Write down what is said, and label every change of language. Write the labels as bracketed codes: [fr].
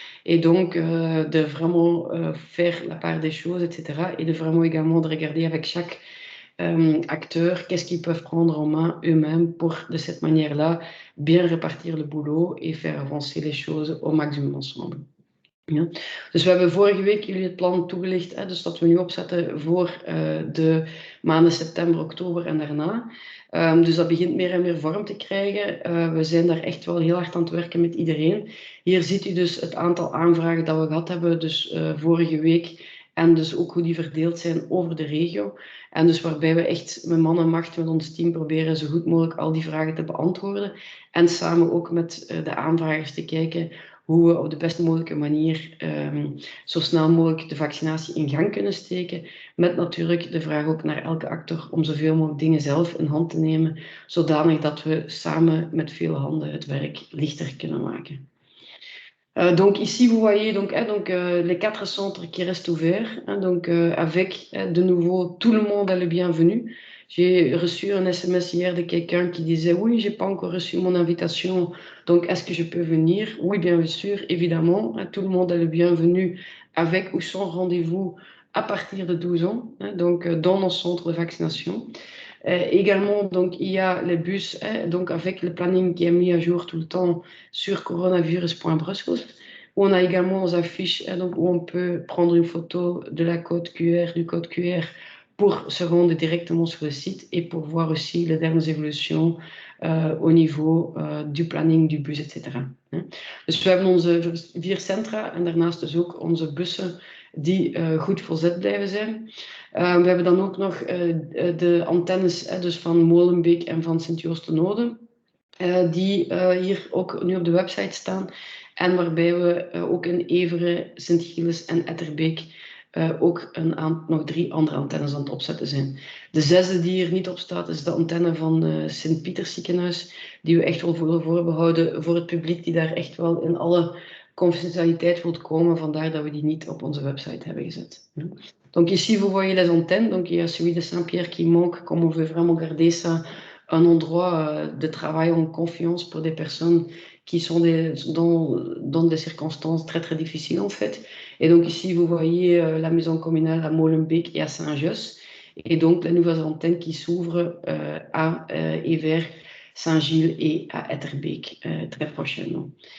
[fr] Et donc, de vraiment faire la part des choses, etc. Et de vraiment également de regarder avec chaque acteurs, qu'est-ce qu'ils peuvent prendre en main eux-mêmes pour, de cette manière-là, bien répartir le boulot et faire avancer les choses au maximum ensemble. [nl] Ja. Dus we hebben vorige week jullie het plan toegelicht, hè, dus dat we nu opzetten voor de maanden september, oktober en daarna. Dus dat begint meer en meer vorm te krijgen. We zijn daar echt wel heel hard aan het werken met iedereen. Hier ziet u dus het aantal aanvragen dat we gehad hebben, dus vorige week. En dus ook hoe die verdeeld zijn over de regio. En dus waarbij we echt met man en macht met ons team proberen zo goed mogelijk al die vragen te beantwoorden. En samen ook met de aanvragers te kijken hoe we op de best mogelijke manier zo snel mogelijk de vaccinatie in gang kunnen steken. Met natuurlijk de vraag ook naar elke actor om zoveel mogelijk dingen zelf in hand te nemen, zodanig dat we samen met veel handen het werk lichter kunnen maken. [fr] Donc ici, vous voyez les 4 centres qui restent ouverts, avec de nouveau tout le monde est le bienvenu. J'ai reçu un SMS hier de quelqu'un qui disait oui, j'ai pas encore reçu mon invitation, donc est-ce que je peux venir? Oui, bien sûr, évidemment, tout le monde est le bienvenu avec ou sans rendez-vous à partir de 12 ans, donc dans nos centres de vaccination. Également, donc, il y a les bus, donc avec le planning qui est mis à jour tout le temps sur coronavirus.brussels, où on a également nos affiches, donc, où on peut prendre une photo de la code QR, du code QR, pour se rendre directement sur le site et pour voir aussi les dernières évolutions au niveau du planning du bus, etc. [nl] Dus we hebben onze 4 centra en daarnaast dus ook onze bussen die goed volzet blijven zijn. We hebben dan ook nog de antennes dus van Molenbeek en van Sint-Joost-de-Noode, die hier ook nu op de website staan. En waarbij we ook in Evere, Sint-Gilles en Etterbeek ook nog 3 andere antennes aan het opzetten zijn. De 6e die hier niet op staat is de antenne van Sint-Pieters ziekenhuis, die we echt wel voorbehouden voor het publiek die daar echt wel in alle confidentialiteit wilt komen, vandaar dat we die niet op onze website hebben gezet. [fr] Donc ici, vous voyez les antennes. Donc il y a celui de Saint-Pierre qui manque, comme on veut vraiment garder ça un endroit de travail en confiance pour des personnes qui sont dans des circonstances très très difficiles en fait. Et donc ici, vous voyez la maison communale à Molenbeek et à Saint-Josse, et donc les nouvelles antennes qui s'ouvrent à et vers Saint-Gilles et à Etterbeek très prochainement.